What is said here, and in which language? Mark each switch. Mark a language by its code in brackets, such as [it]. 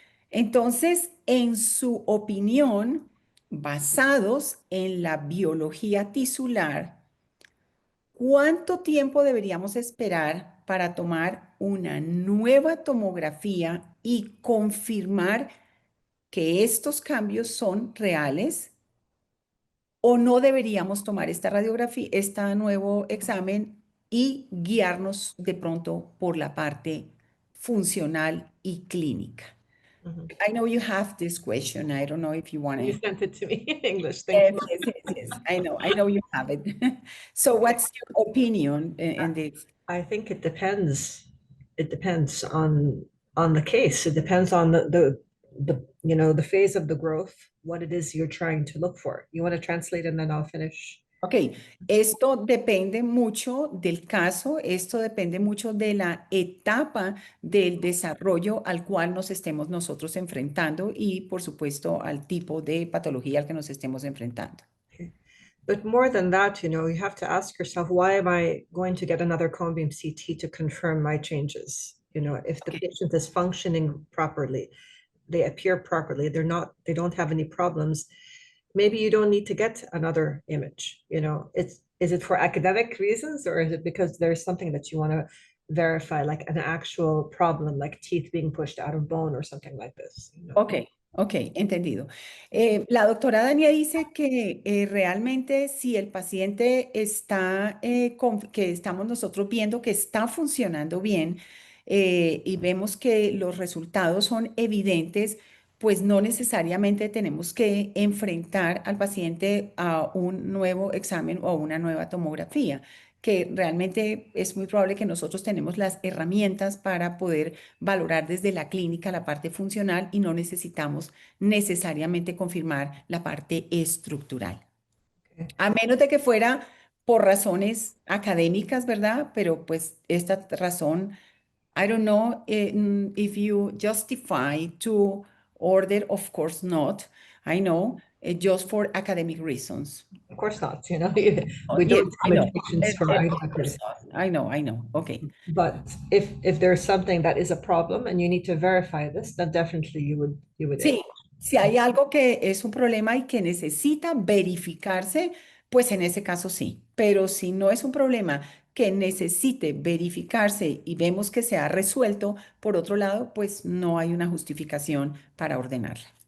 [es] Entonces, en su opinión, basados en la biología tisular, ¿cuánto tiempo deberíamos esperar para tomar una nueva tomografía y confirmar que estos cambios son reales? ¿O no deberíamos tomar esta radiografía, este nuevo examen y guiarnos de pronto por la parte funcional y clínica? Mhm. [en] I know you have this question. I don't know if you want You to. sent it to me in English. Thank you. Yes. I know you have it. So what's your opinion in this? I think it depends. It depends on the case. It depends on the you know the phase of the growth, what it is you're trying to look for. You want to translate and then I'll finish. [es] Ok, esto depende mucho del caso, esto depende mucho de la etapa del desarrollo al cual nos estemos nosotros enfrentando y, por supuesto, al tipo de patología al que nos estemos enfrentando. [en] Okay. But more than that, you have to ask yourself, why am I going to get another cone beam CT to confirm my changes? If the Okay. patient is functioning properly, they appear properly, they don't have any problems, maybe you don't need to get another image. Is it for academic reasons, or is it because there's something that you want to verify, like an actual problem, like teeth being pushed out of bone or something like this? [es] Ok, entendido. La doctora Dania dice que realmente si el paciente está, que estamos nosotros viendo que está funcionando bien y vemos que los resultados son evidentes, pues no necesariamente tenemos que enfrentar al paciente a un nuevo examen o a una nueva tomografía, que realmente es muy probable que nosotros tenemos las herramientas para poder valorar desde la clínica la parte funcional y no necesitamos necesariamente confirmar la parte estructural. [en] Okay. [es] A menos de que fuera por razones académicas, ¿verdad? Pero pues esta razón, [en] I don't know if you justify to order, of course not, I know, just for academic reasons. Of course not, we Yes, don't I know. admit patients for Of course not. I know. Okay. But if there's something that is a problem and you need to verify this, then definitely you would [es] Sí, si hay algo que es un problema y que necesita verificarse, pues en ese caso sí. Pero si no es un problema que necesite verificarse y vemos que se ha resuelto, por otro lado, pues no hay una justificación para ordenarla.